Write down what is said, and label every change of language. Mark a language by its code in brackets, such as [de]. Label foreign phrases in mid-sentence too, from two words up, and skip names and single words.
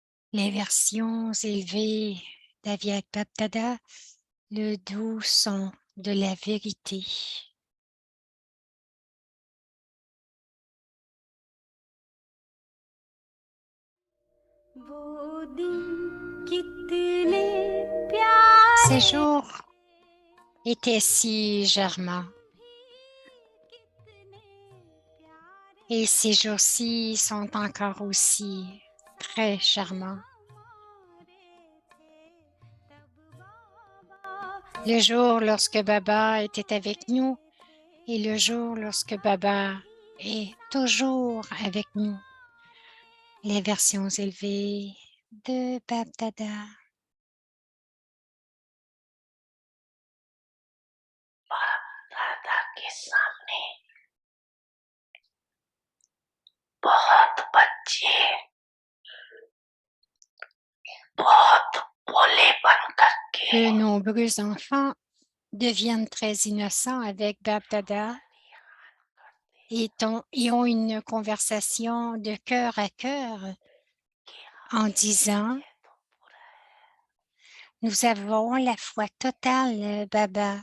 [fr] Les versions élevées d'Aviad Bapdada, le doux son de la vérité. [hi] वो दिन कितने प्यारे [fr] Ces jours étaient si charmants et ces jours-ci sont encore aussi très charmants. Le jour lorsque Baba était avec nous et le jour lorsque Baba est toujours avec nous. Les versions élevées de Bapdada. [hi] दादा के सामने बहुत बच्चे बहुत भोलेपन करके [fr] De nombreux enfants deviennent très innocents avec Bapdada et ont une conversation de cœur à cœur en disant « Nous avons la foi totale, Baba.